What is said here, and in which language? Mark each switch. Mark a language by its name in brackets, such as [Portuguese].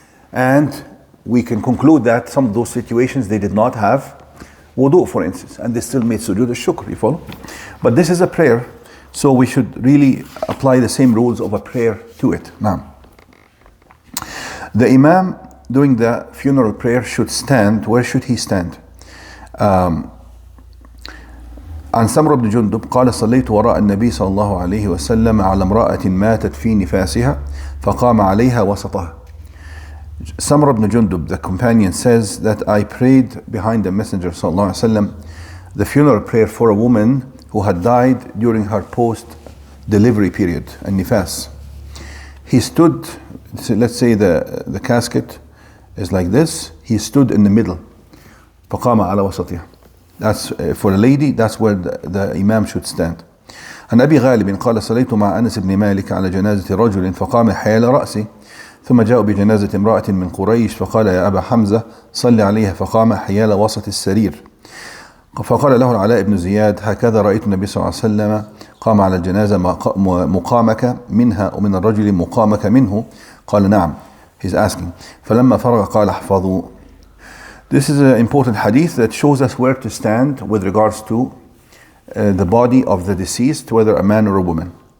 [English] And we can conclude that some of those situations they did not have wudu, for instance, and they still made sujood al-shukr, you follow? But this is a prayer, so we should really apply the same rules of a prayer to it. Now, the Imam doing the funeral prayer should stand. Where should he stand? [Arabic] عن سمرة بن جندب قال صليت وراء النبي صلى الله عليه وسلم على امرأة ماتت في نفاسها فقام عليها وسطها. [English] Samra ibn Jundub, the companion, says that I prayed behind the Messenger [Arabic] صلى الله عليه وسلم [English] the funeral prayer for a woman who had died during her post-delivery period, and nifas. He stood, let's say the casket is like this, he stood in the middle. [Arabic] فقام على وسطها. [English] That's for a lady, that's where the Imam should stand. [Arabic] عن أبي غالب قال صليت مع أنس بن مالك على جنازة رجل فقام حيال رأسي ثم جاءوا بجنازة امرأة من قريش فقال يا أبا حمزة صل عليها فقام حيال وسط السرير فقال له العلاء بن زياد هكذا رأيت النبي صلى الله عليه وسلم قام على الجنازة مقامك منها ومن الرجل مقامك منه قال نعم. [English] He's asking [Arabic] فلما فرغ قال احفظوا. [English] This is an important hadith that shows us where to stand with regards to the body of the deceased, whether a man or a woman.